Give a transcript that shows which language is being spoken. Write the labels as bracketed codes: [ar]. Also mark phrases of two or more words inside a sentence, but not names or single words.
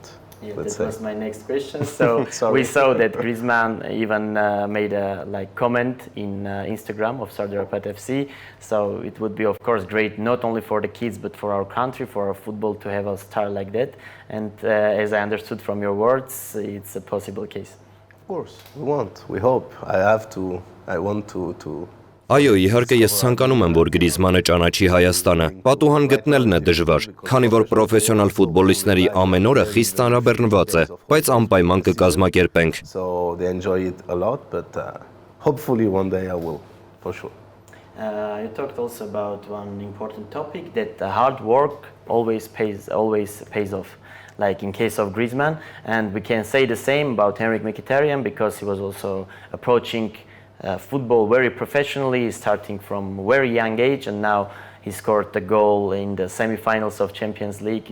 [en] Yeah, that was my next question. So we saw that Griezmann even made a comment in Instagram of Sardarapat FC. So it would be, of course, great not only for the kids but for our country, for our football to have a star like that. And as I understood from your words, it's a possible case. Of course, we hope. I want to. [hy] Այո, իհարկե ես ցանկանում եմ, որ Գրիզմանը ճանաչի Հայաստանը։ Պատուհան գտնելն է դժվար, քանի որ պրոֆեսիոնալ ֆուտբոլիստների ամեն օրը խիստ ծանրաբեռնված է, բայց անպայման կկազմակերպենք։ [en] So they enjoy it a lot, but hopefully one day I will, for sure. You talked also about one important topic, that hard work always pays off. Like in case of Griezmann, and we can say the same about Henrik Mkhitaryan because he was also approaching football very professionally, starting from a very young age, and now he scored a goal in the semi-finals of Champions League.